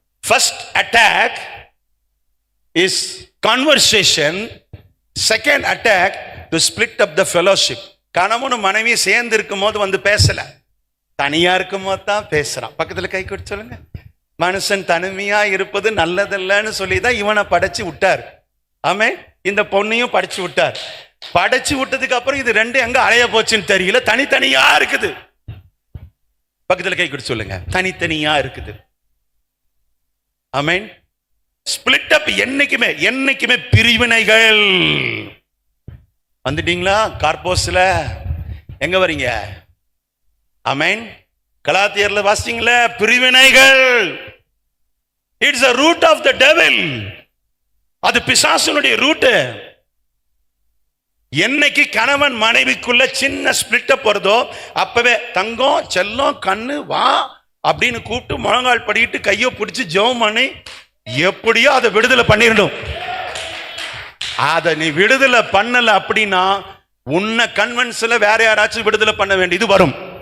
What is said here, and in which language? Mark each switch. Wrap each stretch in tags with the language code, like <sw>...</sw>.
<en>First attack is conversation. Second attack to split up the fellowship.</en> <ta>கணவனும் மனைவி சேர்ந்து இருக்கும் போது வந்து பேசல, தனியா இருக்கும் போது தான் பேசுறான். பக்கத்துல கை கொடுத்து சொல்லுங்க. மனுஷன் தனிமையா இருப்பது நல்லதல்லன்னு சொல்லி தான் இவனை படைச்சு விட்டார். ஆமென். இந்த பொண்ணையும் படைச்சு விட்டார். படைச்சு விட்டதுக்கு அப்புறம் இது ரெண்டு எங்க அலைய போச்சுன்னு தெரியல, தனித்தனியா இருக்குது. பக்கத்துல கை கொடுத்து சொல்லுங்க, தனித்தனியா இருக்குது. ஆமென்.</ta> <en>split up</en> <ta>என்னைக்குமே பிரிவினைகள். வந்துட்டீங்களா? கார்போஸ்ல எங்க வரீங்க? ஆமென். கலாத்தியர்ல வாசிங்களா? பிரிவினைகள்.</ta> <en>It's a root of the devil.</en> <ta>அது பிசாசுனுடைய ரூட். என்னைக்கு கணவன் மனைவிக்குள்ள சின்ன</ta> <en>split up</en> <ta>வருதோ அப்பவே தங்கம் செல்லம் கண்ணு வா அப்படின்னு கூப்பிட்டு முழங்கால் படிட்டு கையை பிடிச்சி ஜெபம் பண்ணி எப்படியோ அதை விடுதலை பண்ணிடணும். அதை நீ விடுதலை பண்ணல அப்படின்னா உன்னை கன்வென்ஸ்ல வேற யாராச்சும் விடுதலை பண்ண வேண்டியது வரும்.</ta>